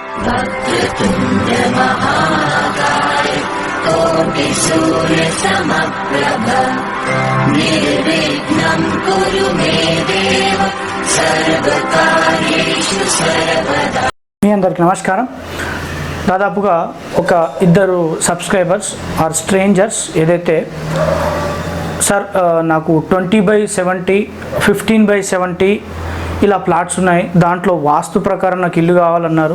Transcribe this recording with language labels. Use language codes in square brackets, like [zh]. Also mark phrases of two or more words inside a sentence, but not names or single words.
[sa] वक्रतुण्ड महाकाय कोटि सूर्य समप्रभ निर्विघ्नं कुरु मे देव सर्वकार्येषु सर्वदा। [te] మీ అందరికీ నమస్కారం. దాదాపుగా ఒక ఇద్దరు [en] subscribers or strangers [te] ఏదైతే సార్ నాకు 20/70 15/70 ఇలా ప్లాట్స్ ఉన్నాయి, దాంట్లో వాస్తు ప్రకారం నాకు ఇల్లు కావాలన్నారు.